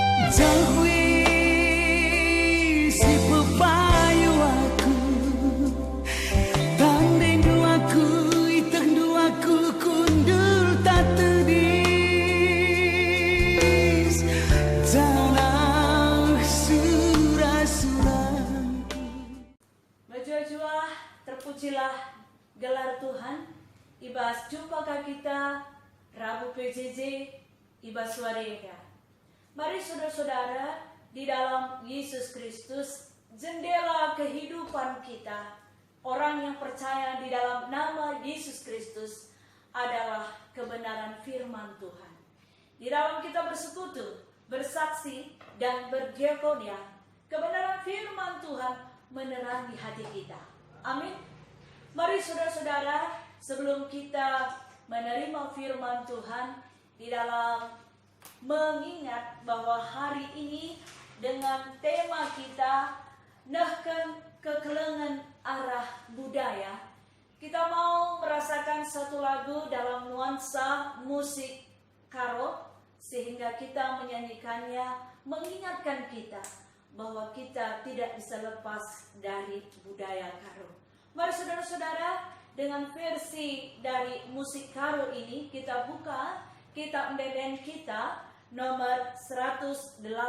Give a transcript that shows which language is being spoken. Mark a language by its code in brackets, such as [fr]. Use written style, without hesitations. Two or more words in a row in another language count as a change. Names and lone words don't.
[btx] si pepayu aku, tanding duaku, itang duaku, kundul tak tedis, tanah surah-surah. [id] Berjua-jua, terpujilah gelar Tuhan. [btx] Ibas jumpakah kita Rabu PJJ, ibas suarega. [id] Mari saudara-saudara, di dalam Yesus Kristus, jendela kehidupan kita, orang yang percaya di dalam nama Yesus Kristus adalah kebenaran firman Tuhan. Di dalam kita bersekutu, bersaksi, dan berdiakonia, kebenaran firman Tuhan menerangi hati kita. Amin. Mari saudara-saudara, sebelum kita menerima firman Tuhan, di dalam mengingat bahwa hari ini dengan tema kita [btx] nahkan kekelengan arah budaya, [id] kita mau merasakan satu lagu dalam nuansa musik karo, sehingga kita menyanyikannya mengingatkan kita bahwa kita tidak bisa lepas dari budaya karo. Mari saudara-saudara, dengan versi dari musik karo ini kita buka kitab Deden kita nomor 187.